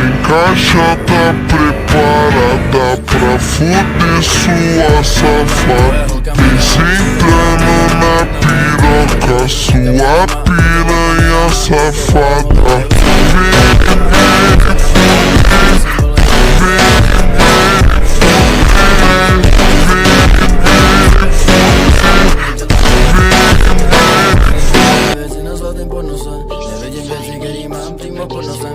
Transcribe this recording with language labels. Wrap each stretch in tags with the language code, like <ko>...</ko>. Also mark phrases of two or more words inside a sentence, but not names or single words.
<pt>caixa tá preparada pra fuder sua safada. Entrando na piroca, sua piranha safada.</pt> <cs>Věci na zlatým podnose, nevidím věci, který mám přímo pod nosem.</cs>